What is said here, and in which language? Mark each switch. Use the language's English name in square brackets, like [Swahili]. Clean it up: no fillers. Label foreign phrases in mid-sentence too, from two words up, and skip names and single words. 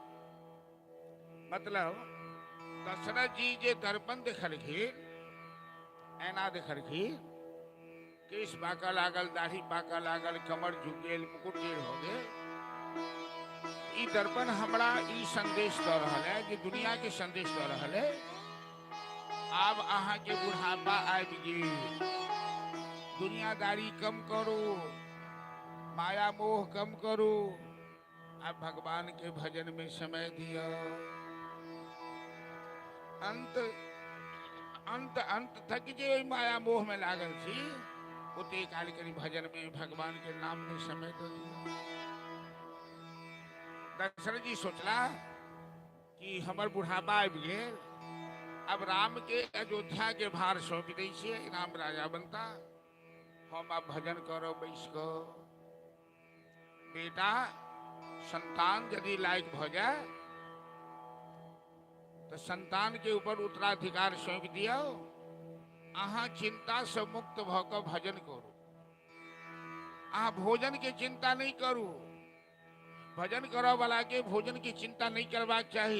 [Maithili] मतलब दशरथ जी जे दर्पण देखलखिन, ऐना देखलखिन, केश पाकऽ लागल, दाढ़ी पाकऽ लागल, कमर झुक गेल, मुकुट टेढ़ हो गेल। ई दर्पण हमरा ई संदेश दऽ रहल है कि दुनिया के संदेश दऽ रहल है आब अहाँ के बुढ़ापा आबि गेल, दुनियादारी कम करू, माया मोह कम करू, अब भगवान के भजन में समय दिया। अंत अंत अंत तक जे माया मोह में लागल छी, ओते काल करी भजन में, भगवान के नाम में समय दो दिया। दशरथ जी सोचला कि हमर बुढ़ापा आबि गेल, अब राम के अयोध्या के भार सौंप दै छियै, राम राजा बनता, हम अब भजन करब बैस कऽ। बेटा संतान यदि लायक भ जाए तो संतान के ऊपर उत्तराधिकार सौंप दियो, अहाँ चिंता से मुक्त भ कऽ भजन करू। अहाँ भोजन के चिंता नहीं करू, भजन करऽ वाला के भोजन की चिंता नहीं करबाक चाही।